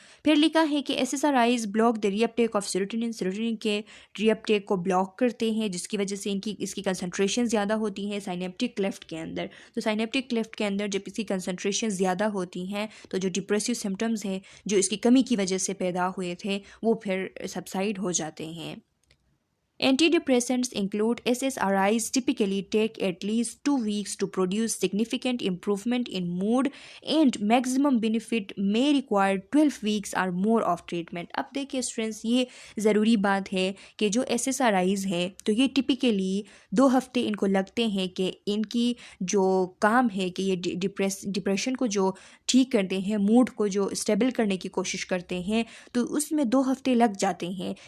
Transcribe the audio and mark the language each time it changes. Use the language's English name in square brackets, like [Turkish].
[Hindi] फिर लिखा है कि [English] SSRIs block the reuptake of serotonin, [Hindi] serotonin के रीअपटेक को ब्लॉक करते हैं, जिसकी वजह से इसकी कंसंट्रेशन ज़्यादा होती है साइनेप्टिक क्लेफ्ट के अंदर। तो साइनेप्टिक क्लेफ्ट के अंदर जब इसकी कंसंट्रेशन ज़्यादा होती हैं तो जो डिप्रेसिव सिम्टम्स हैं जो इसकी कमी की वजह से पैदा हुए थे वो फिर सबसाइड हो जाते हैं। [English] Antidepressants include SSRIs typically take at least 2 weeks to produce significant improvement in mood and maximum benefit may require 12 weeks or more of treatment. [Hindi] अब देखिए स्टूडेंट्स, ये ज़रूरी बात है कि जो SSRIs है तो ये टिपिकली 2 हफ्ते इनको लगते हैं कि इनकी जो काम है कि ये डिप्रेशन को जो ठीक करते हैं, मूड को जो स्टेबल करने की कोशिश करते हैं, तो उसमें 2 हफ्ते लग जाते हैं।